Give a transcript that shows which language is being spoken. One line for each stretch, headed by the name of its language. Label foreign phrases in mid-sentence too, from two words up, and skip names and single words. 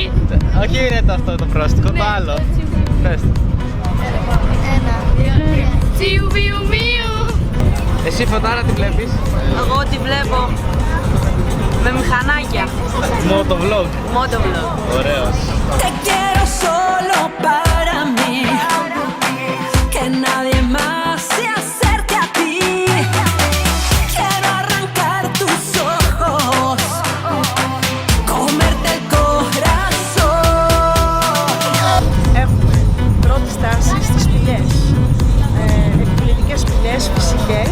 Greek: Όχι είναι το αυτό το πρόστιχο, το άλλο. Πες το. 1, 2, 3. Τσιου βιου μιου. Εσύ Φωτάρα τι βλέπεις? Εγώ τη βλέπω με μηχανάκια. Motovlog. Motovlog. Ωραίος.
Spanish: Te quiero solo para mí, que nadie más se acerque a ti. Quiero arrancar tus ojos, comerte el corazón.
Greek: Έχουμε πρώτη στάση στις σπηλιές. Επιβλητικές σπηλιές φυσικές.